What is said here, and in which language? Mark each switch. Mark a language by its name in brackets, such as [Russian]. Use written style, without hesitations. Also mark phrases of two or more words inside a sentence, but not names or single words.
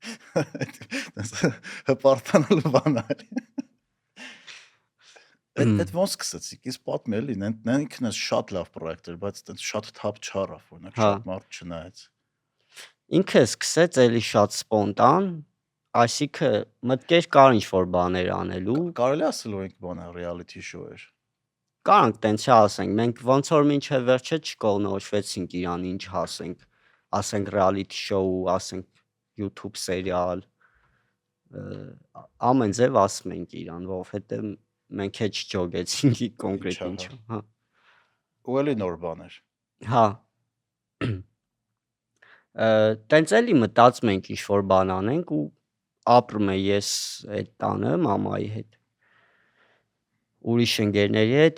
[Armenian] Հպարտանալ բան արի։ Այդ ոնց սկսեցիք, իսկ պատմի էլի, ինքն է շատ լավ պրոյեկտ էր, բայց այտենց շատ թափ չարավ, օրինակ շատ մարդ չնայեց։ Ինքը սկսեց էլի շատ սպոնտան, այսինքն մտքեր կար ինչ-որ բաներ անելու։ Կարելի ասել որ ինքը բանը [English] reality show [Armenian] էր։ Կարանք տենց ասենք, մենք ոնց որ մինչև վերջը չկողնորոշվեցինք իրան ինչ ասենք [English] reality show, [Armenian] ասենք YouTube սերիալ, ամեն ձև ասում ենք իրան, որովհետև մենք էլ չջոգեցինք կոնկրետ ինչը, հա։ Ու էլի նոր բան էր։ Հա։ Տենց էլի մտածում ենք ինչ-որ բան անենք ու ապրում եմ ես այդ տանը մամայի հետ։ Ուրիշ ընկերների հետ